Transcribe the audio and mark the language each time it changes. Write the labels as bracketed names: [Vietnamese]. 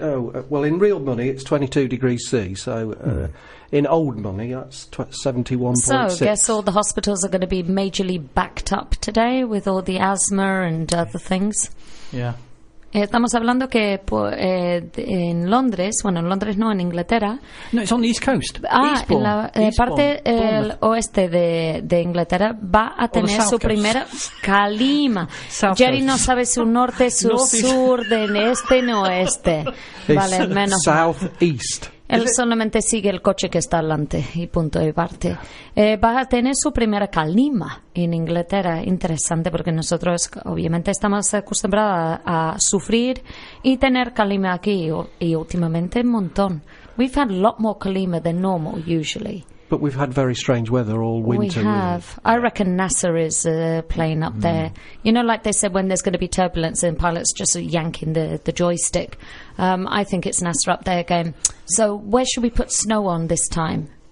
[English] Oh, well, in real money, it's 22 degrees C. So, in old money, that's 71.6. So, guess all the hospitals are going to be majorly backed up today with all the asthma and other things. Yeah. [Spanish] Estamos hablando que en Londres, bueno, en Londres no, en Inglaterra. [English] No, it's on the east coast. [Spanish] En la parte oeste de Inglaterra va a tener su primera Kalima. Jerry no sabe su norte, su sur, de este ni oeste. Vale, menos. [English] South east. [Spanish] Él solamente sigue el coche que está adelante y punto y parte. Va a tener su primera Kalima en Inglaterra. Interesante, porque nosotros obviamente estamos acostumbrados a sufrir y tener Kalima aquí y últimamente un montón. [English] We've had a lot more Kalima than normal usually. But we've had very strange weather all winter. We have. Really. I reckon NASA is playing up there. You know, like they said, when there's going to be turbulence and pilots just yanking the joystick. I think it's NASA up there again. So where should we put snow on this time?